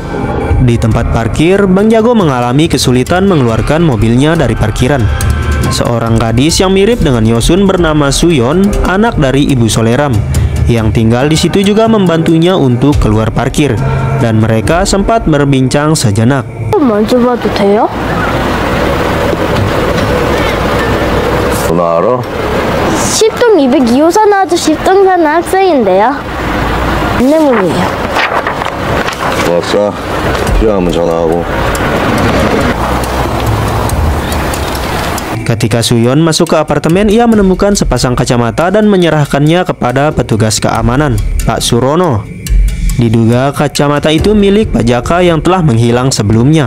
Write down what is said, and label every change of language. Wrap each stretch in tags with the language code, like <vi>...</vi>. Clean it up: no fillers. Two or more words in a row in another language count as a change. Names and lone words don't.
<id>Di tempat parkir, Bang Jago mengalami kesulitan mengeluarkan mobilnya dari parkiran. Seorang gadis yang mirip dengan Yosun bernama Suyon, anak dari Ibu Soleram, yang tinggal di situ juga membantunya untuk keluar parkir, dan mereka sempat berbincang sejenak.</id> <ko>만져봐도 돼요? 누나 알아? 10동 202호선 아저씨 10동 사는 학생인데요. 안내문이에요. 고맙사. 필요하면 전화하고.</ko> <id>Ketika Suyon masuk ke apartemen, ia menemukan sepasang kacamata dan menyerahkannya kepada petugas keamanan, Pak Surono. Diduga kacamata itu milik Pak Jaka yang telah menghilang sebelumnya.</id>